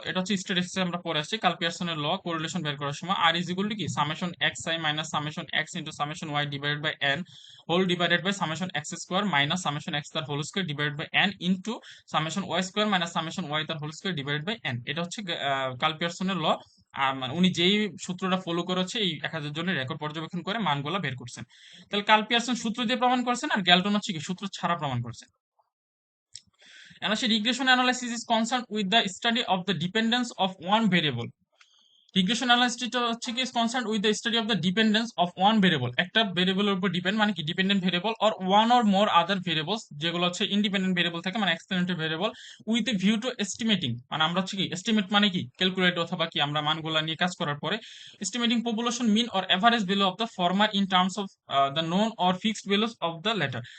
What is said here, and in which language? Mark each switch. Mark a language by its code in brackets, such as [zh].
[bn] এটা হচ্ছে স্ট্যাটিস্টিক্সে আমরা পড়ে আসছি। কার্ল পিয়ারসনের ল, কোরিলেশন বের করার সময় আর ইজ ইকুয়াল টু কি summation x I minus summation x into summation Y divided by N whole divided by summation x square minus summation x তার whole square divided by N into summation Y square minus summation Y তার whole square divided by N. এটা হচ্ছে curl পিয়ারসনের ল। আর মানে উনি যেই সূত্রটা follow করেছে, এই 1000 জনের রেকর্ড পর্যবেক্ষণ করে মানগুলা বের করছেন। তাহলে কার্ল পিয়ারসন সূত্র দিয়ে প্রমাণ করছেন, আর গ্যালটন হচ্ছে কি সূত্র ছাড়া প্রমাণ করছেন। [en] And actually, regression analysis is concerned with the study of the dependence of one variable. Regression অ্যানালিসিসটা হচ্ছে কি concern with the study of the dependence of one variable. [bn] একটা ভেরিয়েবলের উপর ডিপেন্ড, মানে কি dependent variable, [en] or one or more other variables, [bn] যেগুলো হচ্ছে independent variable থাকে, মানে experimental variable, [en] with a view to estimating, [bn] মানে আমরা হচ্ছে কি এস্টিমেট মানে কি ক্যালকুলেট অথবা কি আমরা মানগুলা নিয়ে কাজ করার পরে [en] Estimating population mean or average value of the former in terms of the known or fixed values of the latter.